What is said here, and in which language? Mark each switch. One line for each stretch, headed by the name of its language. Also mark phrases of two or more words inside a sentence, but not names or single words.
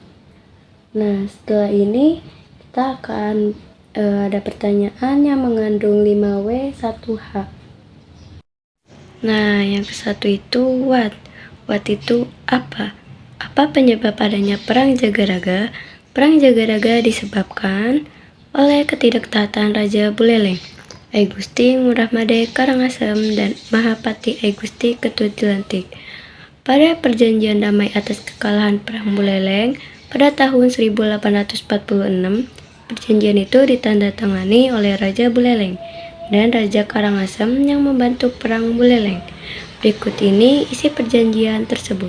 Indonesian: Nah, setelah ini kita akan ada pertanyaan yang mengandung 5W 1H. Nah, yang ke-1 itu what? What itu apa? Apa penyebab adanya Perang Jagaraga? Perang Jagaraga disebabkan oleh ketidaktaatan Raja Buleleng, Ai Gusti Ngurah Made Karangasem, dan Mahapati Ai Gusti Ketut Jelantik. Pada perjanjian damai atas kekalahan Perang Buleleng pada tahun 1846, perjanjian itu ditandatangani oleh Raja Buleleng dan Raja Karangasem yang membantu Perang Buleleng. Berikut ini isi perjanjian tersebut.